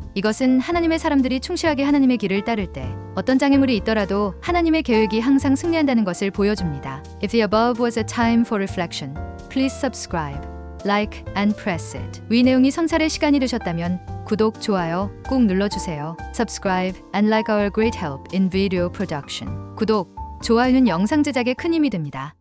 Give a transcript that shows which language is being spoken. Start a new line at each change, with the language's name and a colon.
Korean: 이것은 하나님의 사람들이 충실하게 하나님의 길을 따를 때 어떤 장애물이 있더라도 하나님의 계획이 항상 승리한다는 것을 보여줍니다.
English: If the above was a time for reflection, please subscribe, like, and press it.
Korean: 위 내용이 성찰의 시간이 되셨다면 구독, 좋아요 꼭 눌러주세요.
English: Subscribe and like our great help in video production.
Korean: 구독, 좋아요는 영상 제작에 큰 힘이 됩니다.